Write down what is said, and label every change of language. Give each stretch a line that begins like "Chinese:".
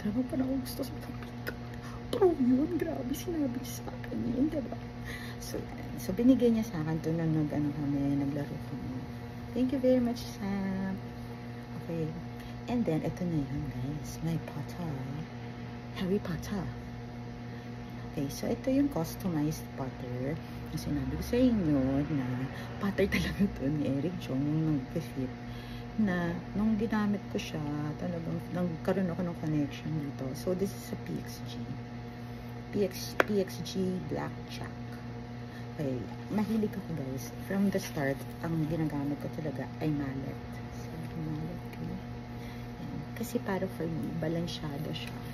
Filipino: Talagang parang gusto sa pagpika. Pro yun, grabe, sinabi sa akin yun, diba? So binigay niya sa akin to na naglaro kami.
English: Thank you very much, Sam.
Filipino: Okay, and then, ito na yan, guys.
English: My Potter. Harry Potter. Okay, so
Filipino: ito yung
English: customized putter.
Filipino: Ang sinabi ko sa inyo na putter talaga ito ni Eric Jong, yung nag-fit, na nung ginamit ko siya, talagang nagkaroon ako ng connection dito.
English: So this is a PXG Blackjack.
Filipino: Okay, mahilig ako guys.
English: From the start,
Filipino: ang ginagamit ko talaga ay mallet. So, mallet ko. Kasi para for me, balansyado siya.